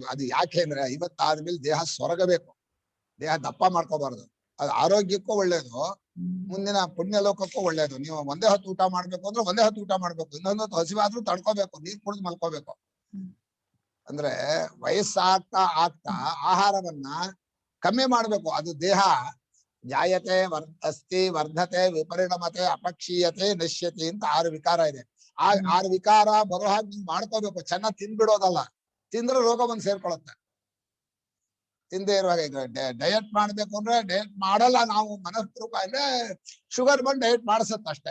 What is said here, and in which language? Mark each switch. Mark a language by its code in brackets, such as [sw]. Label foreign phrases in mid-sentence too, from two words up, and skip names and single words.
[kn] ಅದು ಯಾಕೆ ಅಂದ್ರೆ 50 ಆದ್ಮೇಲೆ ದೇಹ ಸೊರಗಬೇಕು, ದೇಹ ದಪ್ಪ ಮಾಡ್ಕೋಬಾರ್ದು. ಅದು ಆರೋಗ್ಯಕ್ಕೂ ಒಳ್ಳೇದು, ಮುಂದಿನ ಪುಣ್ಯ ಲೋಕಕ್ಕೂ ಒಳ್ಳೇದು. ನೀವು ಒಂದೇ ಹೊತ್ತು ಊಟ ಮಾಡ್ಬೇಕು ಅಂದ್ರೆ ಒಂದೇ ಹೊತ್ತು ಊಟ ಮಾಡ್ಬೇಕು, ಇನ್ನೊಂದು ಹೊತ್ತು ಹಸಿವಾದ್ರೂ ತಡ್ಕೋಬೇಕು, ನೀರ್ ಕುಡಿದು ಮಲ್ಕೋಬೇಕು. ಅಂದ್ರೆ ವಯಸ್ಸಾಗ್ತಾ ಆಗ್ತಾ ಆಹಾರವನ್ನ ಕಮ್ಮಿ ಮಾಡ್ಬೇಕು. ಅದು ದೇಹ [sa] ಜಾಯತೆ ಅಸ್ತಿ ವರ್ಧತೆ ವಿಪರಿಣಮತೆ ಅಪಕ್ಷೀಯತೆ ನಶ್ಯತೆ [kn] ಅಂತ 6 ವಿಕಾರ ಇದೆ. ಆ 6 ವಿಕಾರ ಬರೋ ಹಾಗೆ ನೀವು ಮಾಡ್ಕೋಬೇಕು. ಚೆನ್ನಾಗಿ ತಿಂದ್ಬಿಡೋದಲ್ಲ, ತಿಂದ್ರೆ ರೋಗ ಬಂದು ಸೇರ್ಕೊಳತ್ತೆ. ತಿಂದೇ ಇರುವಾಗ ಈಗ ಡಯಟ್ ಮಾಡ್ಬೇಕು ಅಂದ್ರೆ ಡಯಟ್ ಮಾಡಲ್ಲ ನಾವು, ಮನಸ್ಪೂರ್ವಕ ಅಂದ್ರೆ ಶುಗರ್ ಬಂದು ಡಯಟ್ ಮಾಡಿಸತ್ತ ಅಷ್ಟೇ.